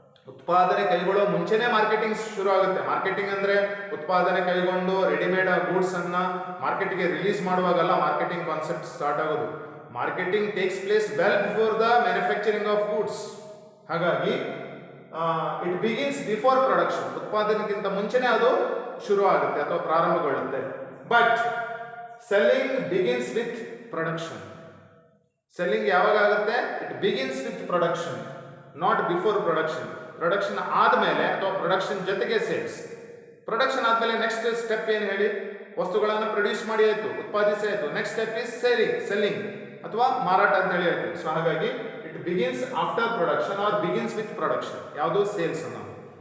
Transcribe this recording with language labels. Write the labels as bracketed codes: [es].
[kn] ಉತ್ಪಾದನೆ ಕೈಗೊಳ್ಳೋ ಮುಂಚೆನೆ ಮಾರ್ಕೆಟಿಂಗ್ ಶುರು ಆಗುತ್ತೆ. ಮಾರ್ಕೆಟಿಂಗ್ ಅಂದ್ರೆ ಉತ್ಪಾದನೆ ಕೈಗೊಂಡು ರೆಡಿಮೇಡ್ ಗೂಡ್ಸ್ ಅನ್ನ ಮಾರ್ಕೆಟ್ಗೆ ರಿಲೀಸ್ ಮಾಡುವಾಗಲ್ಲ ಮಾರ್ಕೆಟಿಂಗ್ ಕಾನ್ಸೆಪ್ಟ್ ಸ್ಟಾರ್ಟ್ ಆಗೋದು. [en] Marketing takes place well before the manufacturing of goods. [kn] ಹಾಗಾಗಿ [en] it begins before production, [kn] ಉತ್ಪಾದನೆಗಿಂತ ಮುಂಚೆನೆ ಅದು ಶುರು ಆಗುತ್ತೆ ಅಥವಾ ಪ್ರಾರಂಭಗೊಳ್ಳುತ್ತೆ. [en] But selling begins with production. [kn] Selling ಯಾವಾಗ ಆಗುತ್ತೆ? [en] It begins with production, not before production. [kn] Production ಆದಮೇಲೆ ಅಥವಾ ಪ್ರೊಡಕ್ಷನ್ ಜೊತೆಗೆ ಸೇಲ್ಸ್. ಪ್ರೊಡಕ್ಷನ್ ಆದಮೇಲೆ ನೆಕ್ಸ್ಟ್ ಸ್ಟೆಪ್ ಏನು ಹೇಳಿ? ವಸ್ತುಗಳನ್ನು ಪ್ರೊಡ್ಯೂಸ್ ಮಾಡಿ ಆಯಿತು, ಉತ್ಪಾದಿಸಿ ಆಯಿತು. [en] next step is selling [kn] ಅಥವಾ ಮಾರಾಟ ಅಂತ ಹೇಳಿ ಆಯಿತು. [en] So ಹಾಗಾಗಿ it begins after production or begins with production. [kn] ಯಾವುದು? ಸೇಲ್ಸ್ ಅನ್ನೋದು.